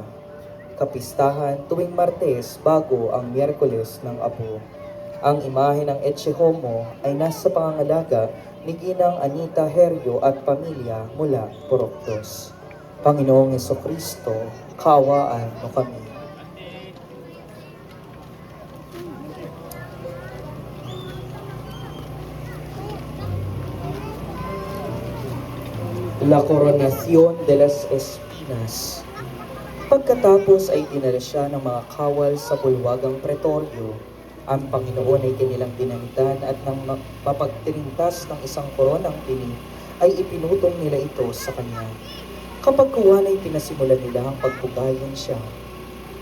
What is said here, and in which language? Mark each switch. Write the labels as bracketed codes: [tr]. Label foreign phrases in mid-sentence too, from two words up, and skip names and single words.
[tl] Kapistahan tuwing Martes bago ang Miyerkules ng Apo. Ang imahe ng Ecce Homo ay nasa pangangalaga ni Ginang Anita Heryo at pamilya mula Purok 2. Panginoong Hesukristo, kaawaan mo kami. [es] La Coronación de las Espinas. [tl] Pagkatapos ay dinala siya ng mga kawal sa bulwagang pretoryo. Ang Panginoon ay kanilang dinamitan at nang mapagtirintas ng isang koronang tinig, ay ipinutong nila ito sa kanya. Kapag kuwan ay pinasimulan nila ang pagpugayan siya.